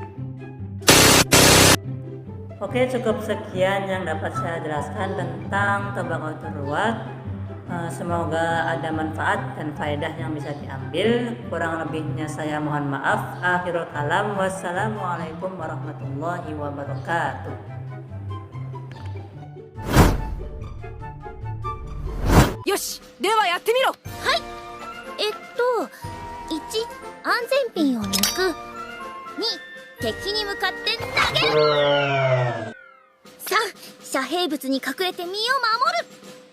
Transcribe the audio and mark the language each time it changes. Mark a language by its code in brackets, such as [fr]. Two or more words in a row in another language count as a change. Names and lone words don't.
[id] Oke, cukup sekian yang dapat saya jelaskan tentang [ar] طبقات الرواة. [id] Semoga ada manfaat dan faedah yang bisa diambil. Kurang lebihnya saya mohon maaf. [ar] آخر الكلام، والسلام عليكم ورحمة الله وبركاته. [ja] よし、ではやってみろ。はい。1、安全ピンを抜く。2、敵に向かって投げる。3、遮蔽物に隠れて身を守る。